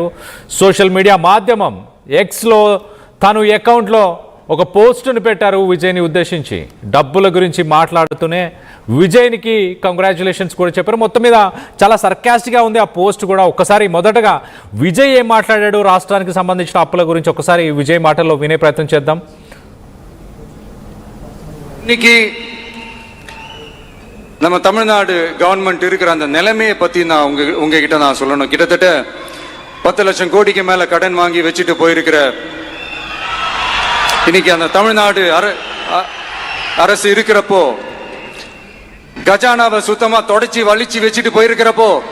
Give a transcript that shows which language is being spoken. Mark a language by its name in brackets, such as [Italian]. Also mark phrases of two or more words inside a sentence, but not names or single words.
[Telugu] సోషల్ మీడియా మాధ్యమం ఎక్స్లో తను అకౌంట్లో ఒక పోస్టును పెట్టారు విజయ్ని ఉద్దేశించి. డబ్బుల గురించి మాట్లాడుతూనే విజయ్కి కంగ్రాచులేషన్స్ కూడా చెప్పారు. మొత్తం మీద చాలా సర్కాస్టిక్గా ఉంది ఆ పోస్ట్ కూడా. ఒక్కసారి మొదటగా విజయ్ ఏం మాట్లాడాడు రాష్ట్రానికి సంబంధించిన అప్పుల గురించి ఒకసారి విజయ్ మాటల్లో వినే ప్రయత్నం చేద్దాం. [Tamil] இன்னைக்கு நம்ம தமிழ்நாடு கவர்மெண்ட் இருக்கிற அந்த நிலைமையை பற்றி நான் உங்ககிட்ட நான் சொல்லணும். கிட்டத்தட்ட 10 லட்சம் கோடிக்கு மேலே கடன் வாங்கி வச்சுட்டு போயிருக்கிற இன்னைக்கு அந்த தமிழ்நாடு அரசு இருக்கிறப்போ, கஜானாவை சுத்தமா தொடச்சி வலிச்சு வச்சுட்டு போயிருக்கிறப்போ,